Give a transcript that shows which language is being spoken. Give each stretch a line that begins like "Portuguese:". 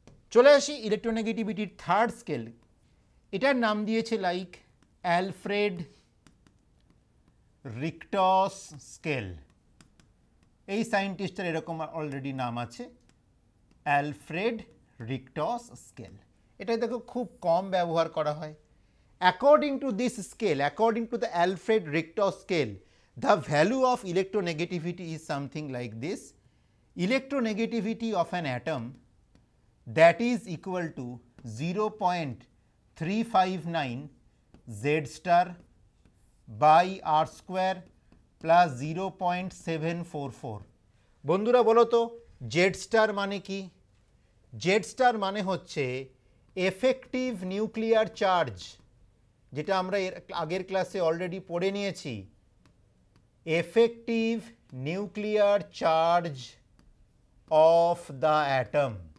Bangla: চলে আসি ইলেকট্রোনেগেটিভিটির third scale. এটার নাম দিয়েছে লাইক অ্যালফ্রেড রিক্টস স্কেল। এই সায়েন্টিস্টের এরকম অলরেডি নাম আছে, অ্যালফ্রেড রিক্টস স্কেল। এটা দেখো খুব কম ব্যবহার করা হয়।
English: According to this scale, according to the Alfred Richter scale, the value of electronegativity is something like this. Electronegativity of an atom that is equal to 0.359 Z star by R square plus 0.744.
Bangla: বন্ধুরা বলো তো Z star মানে কি? Z star মানে হচ্ছে effective nuclear charge, যেটা আমরা এর আগের ক্লাসে অলরেডি পড়ে নিয়েছি।
English: Effective nuclear charge of the atom.